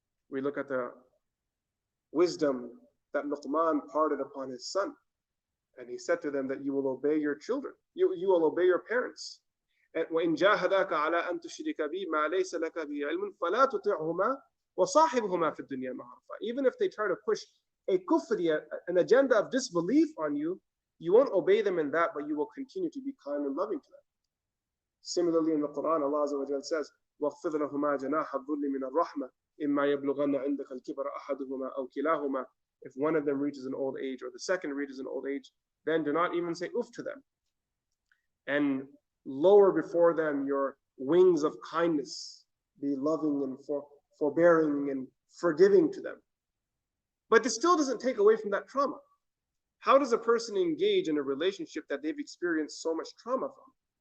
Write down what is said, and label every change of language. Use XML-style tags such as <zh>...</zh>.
<en>We look at the wisdom that Luqman imparted upon his son, and he said to them that you will obey your children, you will obey your parents.</en> <ar>And وَإِنْ جَاهَدَاكَ عَلَىٰ أَن تُشْرِكَ بِي مَا لَيْسَ لَكَ بِهِ عِلْمٌ فَلَا تُطِعْهُمَا وَصَاحِبْهُمَا فِي الدُّنْيَا مَعْرُوفًا.</ar> <en>Even if they try to push a kufri, an agenda of disbelief on you, you won't obey them in that, but you will continue to be kind and loving to them. Similarly, in the Quran, Allah Azza wa Jalla says,</en> <ar>وَاخْفِضْ لَهُمَا جَنَاحَ الذُّلِّ مِنَ الرَّحْمَةِ إِمَّا يَبْلُغَنَّ عِندَكَ الْكِبَرَ أَحَدُهُمَا أَوْ كِلَاهُمَا.</ar> <en>If one of them reaches an old age or the second reaches an old age, then do not even say oof to them. And lower before them your wings of kindness. Be loving and forbearing and forgiving to them. But this still doesn't take away from that trauma. How does a person engage in a relationship that they've experienced so much trauma from?</en>